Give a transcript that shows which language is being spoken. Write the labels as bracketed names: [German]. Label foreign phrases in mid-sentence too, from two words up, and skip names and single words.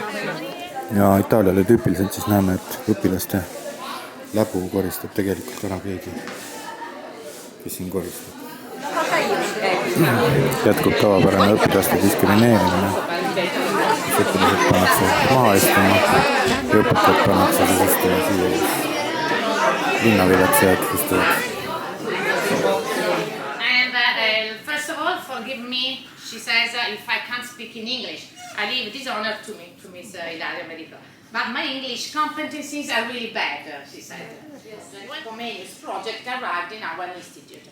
[Estonian] Ja Itaaliale tüüpiliselt siis näeme, et õpilaste läbu koristab tegelikult ära keegi, kes siin koristab. Jätkub tavapärane õpilaste diskrimineerimine. Õpilased pannakse maha istuma ja õpetajad pannakse siia linnaviletsejad istuvad. [English] Forgive me, she says, if I can't speak in English. I leave this honor to Miss Ilaria Medico. But my English competencies are really bad, she said. When Comenius project arrived in our institute.